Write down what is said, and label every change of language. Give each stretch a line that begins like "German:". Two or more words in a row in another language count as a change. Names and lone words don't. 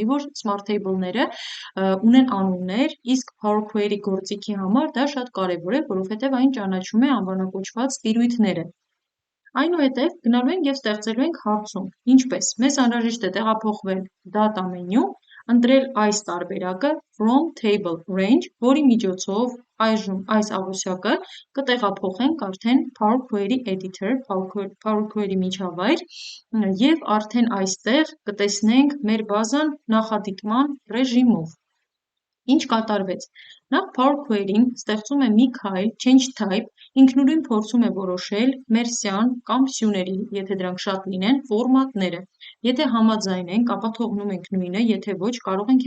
Armenian: որ Smart Table-ները ունեն անուններ, իսկ Power Query գործիքի համար դա շատ կարևոր է, որովհետև այն ճանաչում է անվանակոչված տիրույթները։ Այնուհետև գնալու ենք և ստեղծելու ենք հարցում, ինչպես մեզ անհրաժեշտ է տեղափոխվել
English: data menu,
Armenian: ընտրել այս տարբերակը
English: from table range,
Armenian: որի միջոցով այժմ այս աղյուսակը կտեղափոխենք արդեն Power Query Editor, Power Query միջավայր և արդեն այստեղ կտեսնենք մեր բազան նախադիտման ռեժիմով։ Ինչ կատարվեց։ Նախ Power Query-ն ստեղծում է մի քայլ
English: Change Type,
Armenian: ինքնուրույն փորձում է որոշել մեր սյան կամ սյուների, եթե դրանք շատ լինեն, ֆորմատները։ Եթե համաձայն ենք, ապա թողնում ենք նույնը, եթե ոչ, կարող ենք